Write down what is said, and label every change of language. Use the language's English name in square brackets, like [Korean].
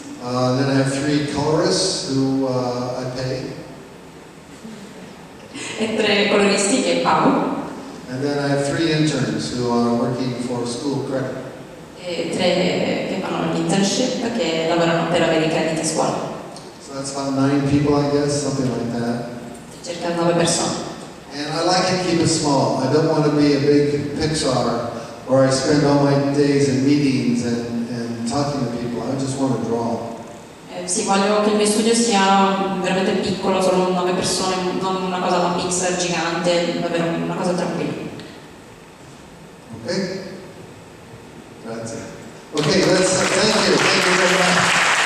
[English] Then I have 3 colorists who I pay. [Italian] e 3 coloristi che pago, [English] And then I have 3 interns who are working for school credit. [Italian] e 3 che fanno l'internship, che lavorano per avere i crediti a scuola. [English] So that's about 9 people, I guess, something like that. [Italian] Circa 9 persone. [English] And I like to keep it small. I don't want to be a big Pixar where I spend all my days in meetings and talking to people. I just want to draw. [Italian] Sì, voglio che il mio studio sia veramente piccolo, solo 9 persone, non una cosa da Pixar gigante, davvero una cosa tranquilla. [English] Okay? [Italian] Grazie. [English] Okay, thank you very much.